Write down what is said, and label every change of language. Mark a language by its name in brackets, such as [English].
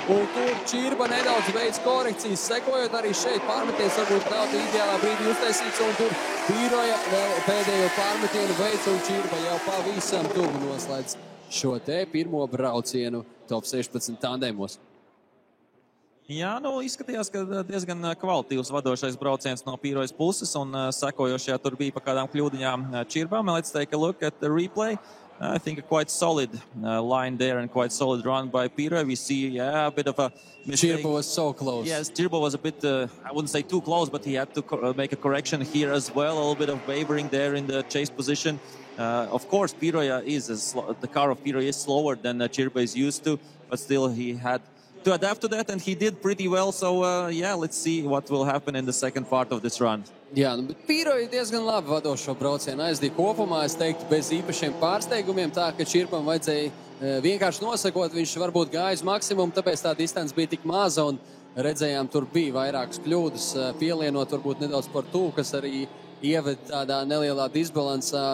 [Latvian] Un tur Čirba nedaudz veids korekcijas, sekojot arī šeit pārmeties, varbūt nav ideālā brīdī uztaisīts, un tur Pīroja vēl pēdējo pārmetienu veids, un Čirba jau pavisam tuvu noslēdz šo te pirmo braucienu top 16 tandemos. Jā, nu izskatījās, ka diezgan kvalitīvs vadošais brauciens no Pīrojas puses, un sekojošajā tur bija pa kādām kļūdiņām Čirbām. [English] Let's take a look at the replay. I think a quite solid line there and quite solid run by Pīroja. We see a bit of a mistake. Čirba was so close. Yes, Čirba was a bit, I wouldn't say too close, but he had to make a correction here as well. A little bit of wavering there in the chase position. Of course, Pīroja the car of Pīroja is slower than Čirba is used to, but still he had to adapt to that, and he did pretty well. So, yeah, let's see what will happen in the second part of this run. [Latvian] Jā, bet Pīroja diezgan labi vadošo braucienu aizdīja kopumā, es teiktu, bez īpašiem pārsteigumiem, tā, ka Čirbam vajadzēja vienkārši nosakot, viņš varbūt gāja uz maksimumu, tāpēc tā distance bija tik maza, un redzējām, tur bija vairākas kļūdas, pielienot varbūt nedaudz par tuvu, kas arī ieved tādā nelielā disbalansā.